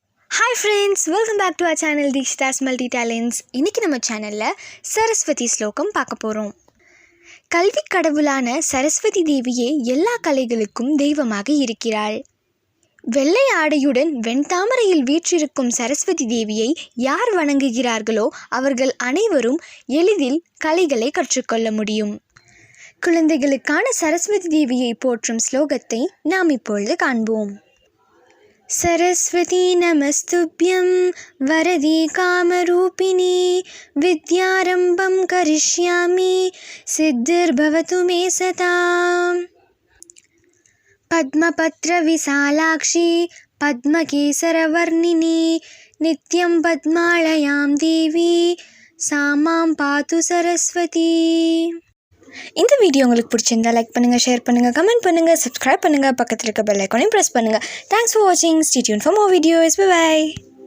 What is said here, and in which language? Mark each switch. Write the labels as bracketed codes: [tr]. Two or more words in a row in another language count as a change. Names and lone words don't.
[en] Hi friends, welcome back to our channel Deekshita's Multi Talents. [ta] இன்னைக்கு நம்ம சேனல்ல சரஸ்வதி ஸ்லோகம் பார்க்க போறோம். கல்வி கடவுளான சரஸ்வதி தேவியே எல்லா கலைகளுக்கும் தெய்வமாக இருக்கிறாள். வெள்ளை ஆடையுடன் வெண்தாமரையில் வீற்றிருக்கும் சரஸ்வதி தேவியை யார் வணங்குகிறார்களோ அவர்கள் அனைவரும் எளிதில் கலைகளை கற்றுக்கொள்ள முடியும். குழந்தைகளுக்கான சரஸ்வதி தேவியை போற்றும் ஸ்லோகத்தை நாம் இப்பொழுது காண்போம். [sa] सरस्वती नमस्तुभ्यं वरदे कामरूपिणी विद्यारम्भं करिष्यामि सिद्धिर्भवतु मे सताम् पद्मपत्रविशालाक्षी पद्मकेसरवर्णिनी नित्यं पद्मालयां देवी सा मां पातु सरस्वती. [ta] இந்த வீடியோ உங்களுக்கு பிடிச்சிருந்தா லைக் பண்ணுங்கள், ஷேர் பண்ணுங்கள், கமெண்ட் பண்ணுங்கள், சப்ஸ்கிரைப் பண்ணுங்கள், பக்கத்தில் இருக்க பெல் ஐக்கானையும் ப்ரெஸ் பண்ணுங்கள். [en] Thanks for watching. Stay tuned for more videos. Bye bye.